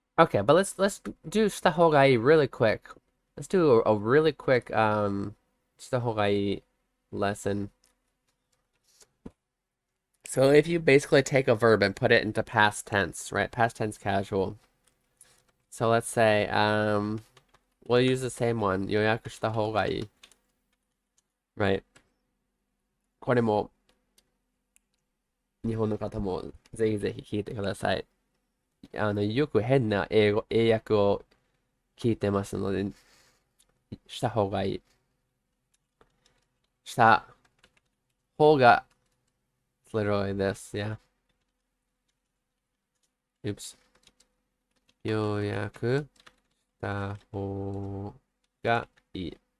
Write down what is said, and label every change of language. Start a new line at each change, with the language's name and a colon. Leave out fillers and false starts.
English: Okay, but let's do
Japanese: した方がいい
English: really quick. Let's do a really quick した方がいい lesson. So if you basically take a verb and put it into past tense, right? Past tense casual. So let's say we'll use the same one.
Japanese: 予約した方がいい.
English: Right?
Japanese: これも日本の方もぜひぜひ聞いてください。よく変な英訳を聞いてますので、した方がいい。した方が
English: it's literally this, yeah.
Japanese: Oops. 予約した方がいい。